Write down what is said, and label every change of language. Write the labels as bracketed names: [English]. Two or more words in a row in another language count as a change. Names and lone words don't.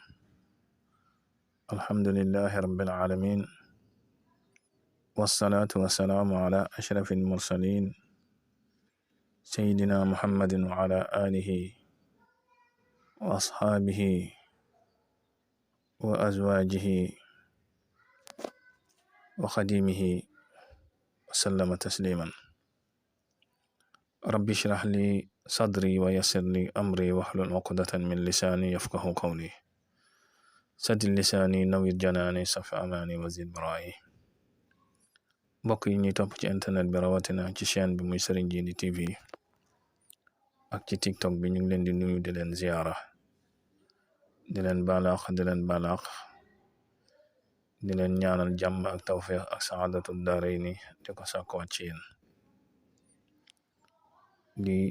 [Arabic] الحمد لله رب العالمين، والصلاة والسلام على أشرف المرسلين سيدنا محمد وعلى آله وأصحابه وأزواجه وخديمه وسلم تسليما. رب اشرح لي صدري ويسر لي أمري واحلل عقدة من لساني يفقه قولي. سدد لساني نور جناني صف أماني وزد برائي. [Wolof] mbokk yi ñuy topp ci internet bi rawatina ci chaîne bi muy Serigne Djily TV ak ci TikTok bi ñu ngi leen di nuyu di leen ziyaara di leen balaax di leen ñaanal jàmm ak tawfiq ak [Arabic] سعادة الدارين [Wolof] di ko sàkkuwaat ci yéen di